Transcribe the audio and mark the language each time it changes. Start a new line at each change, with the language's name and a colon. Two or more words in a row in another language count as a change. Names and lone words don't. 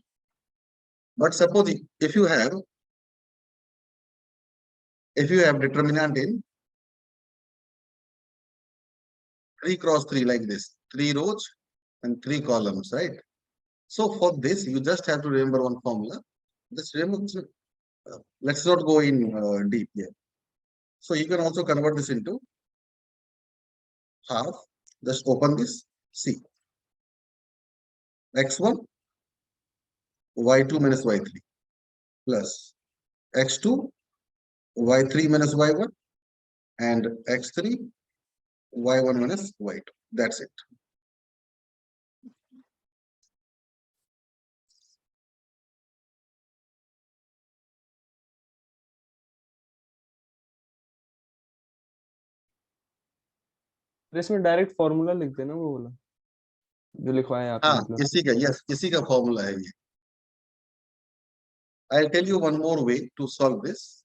English: But suppose if you have determinant in 3 cross 3 like this, 3 rows and 3 columns, right? So for this, you just have to remember one formula. Just remember, let's not go in deep here. So you can also convert this into half. Just open this, see. X1, y2 minus y3 plus x2, y3 minus y1 and x3, y1 minus y2. That's it.
Hindi: तो इसमें
English: direct formula
Hindi: लिख देना, वो वाला जो लिखवाया आपने, हाँ, मतलब इसी का, यस, इसी का फॉर्मूला है ये.
English: I'll tell you one more way to solve this.